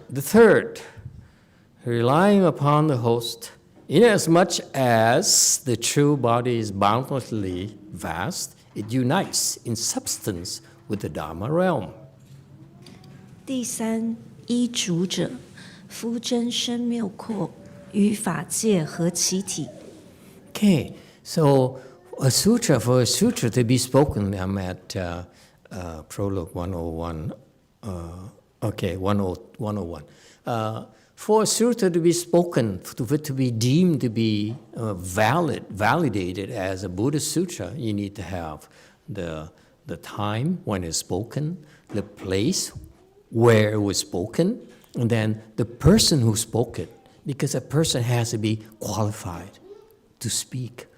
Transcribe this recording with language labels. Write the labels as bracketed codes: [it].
[en] The third, relying upon the host, inasmuch as the true body is boundlessly vast, it unites in substance with the Dharma realm. [zh] 第三，依主者，夫真身谬阔，与法界合其体。 [en] Okay, so for a sutra to be spoken, I'm at Prologue 101. 101. For a sutra to be spoken, to be deemed to be validated as a Buddhist sutra, you need to have the time when it's spoken, the place where it was spoken, and then the person who spoke it, because a person has to be qualified to speak.